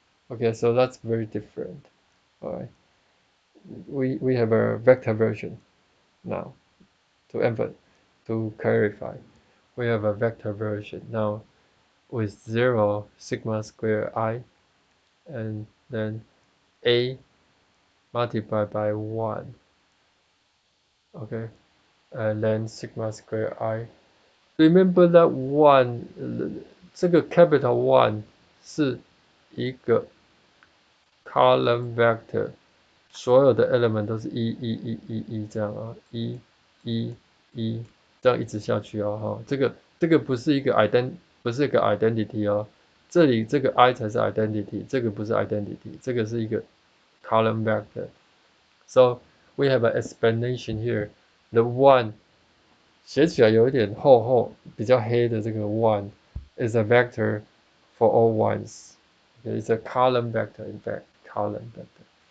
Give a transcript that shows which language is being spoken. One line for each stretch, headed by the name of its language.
English: Okay, so that's very different. Alright. We have a vector version now to clarify. we have a vector version now with 0 sigma square I, and then A multiplied by 1, okay, and then sigma square I. Remember that 1,
Chinese: 这个 capital 1是一个 column vector，所有的 element 都是一这样啊，一这样一直下去哦，哈，这个不是一个 identity 哦，这里这个 I 才是 identity，这个不是 identity，这个是一个 column vector。
English: So we have an explanation here. The one
Chinese: 写起来有一点厚，比较黑的这个
English: one is a vector for all ones. It's a column vector, in fact, column vector.